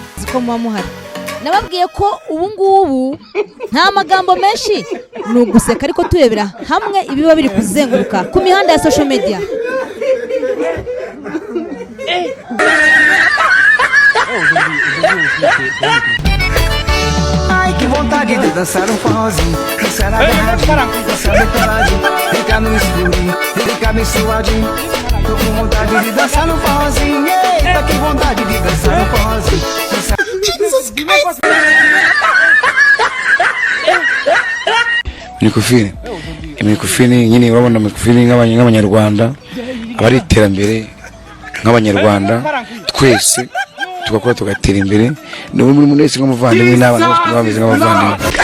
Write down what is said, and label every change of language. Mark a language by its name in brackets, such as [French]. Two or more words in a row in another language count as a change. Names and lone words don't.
[Kinyarwanda] ko muhari nababwiye ko ubu ngubu nta magambo menshi ni uguseka ariko turebera hamwe ibiba biri kuzenguruka ku mihanda ya [English] social media. [Portuguese] Ai, que vontade de dançar forrozinho. Dançar agarradinho, dançar decoladinho. Ficar no escurinho, ficar bem suadinho. Tô com vontade de dançar forrozinho. Eita, que vontade de dançar forrozinho. [English] Jesus Christ. [Kinyarwanda] Imikufini nyine urabona imikufini nk'abanyarwanda abari iterambere nk'abanyarwanda twese tugakora tugatera imbere no muri munesi nk'umuvandimwe n'abana bose bameze nk'abavandimwe.